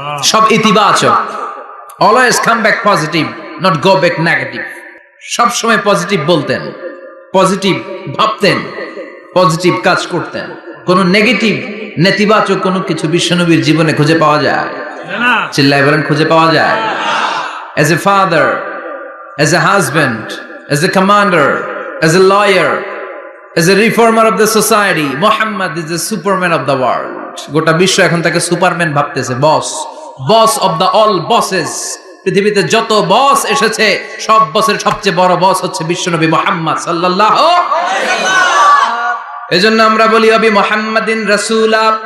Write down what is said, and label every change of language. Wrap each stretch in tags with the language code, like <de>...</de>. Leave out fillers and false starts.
<bn>সব ইতিবাচক,</bn> <en>Always come back positive, not go back negative.</en> <bn>সব সময় পজিটিভ বলতেন, পজিটিভ ভাবতেন, পজিটিভ কাজ করতেন। কোন নেগেটিভ, নেতিবাচক কোনো কিছু বিশ্বনবীর জীবনে খুঁজে পাওয়া যায় না? চিল্লায় বলেন খুঁজে পাওয়া যায়?</bn> <en>As a father, as a husband, as a commander, as a lawyer, as a reformer of the society, Muhammad is the superman of the world.</en> <bn>গোটা বিশ্ব এখন তাকে সুপারম্যান ভাবতেছে, বস,</bn> <en>Boss of the all bosses.</en> <bn>পৃথিবীতে যত বস এসেছে, সব বসের সবচেয়ে বড় বস হচ্ছে বিশ্বনবী মুহাম্মদ সাল্লাল্লাহু আলাইহি ওয়াসাল্লাম। এজন্য আমরা বলি</bn> <ar>ওয়াবি মুহাম্মাদিন রাসূলা,</ar>